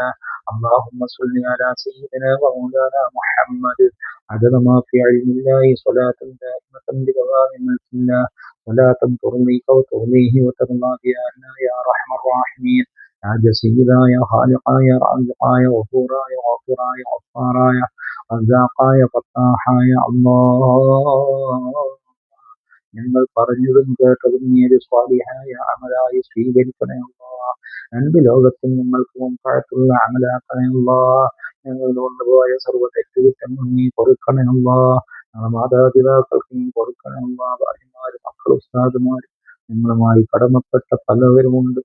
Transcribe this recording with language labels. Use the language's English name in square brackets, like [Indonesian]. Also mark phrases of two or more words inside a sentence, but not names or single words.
[Arabic] اللهم صل على سيدنا ومولانا محمد عدد ما في علم الله صلاة دائمة بدوام ملك الله صلاة ترضيك وترضيه وترضى بها عنا يا أرحم الراحمين. يا سيدا يا خالقا يا رازقا يا غفورا يا غفورا يا غفارا يا رزاقا يا فتاحا يا الله. [Malayalam] ഞങ്ങൾ പറഞ്ഞതും കേട്ടതും നീ ഒരു സ്വാലിഹായ അമലായി സ്വീകരിക്കണേ അല്ലാഹ്. രണ്ട് ലോകത്തും ഞങ്ങൾക്ക് മുമ്പായിട്ടുള്ള അമലാക്കണേ അല്ലാഹ്. ഞങ്ങൾ കൊണ്ടുപോയ സർവ്വ തെറ്റുകുറ്റങ്ങൾ നീ പൊറുക്കണേ അല്ലാഹ്. ഞങ്ങളുടെ മാതാപിതാക്കൾക്ക് നീ പൊറുക്കണേ അല്ലാഹ്. ഭാര്യമാര്, മക്കൾ, ഉസ്താദുമാർ ഞങ്ങളുമായി കടമപ്പെട്ട പലവരുമുണ്ട്.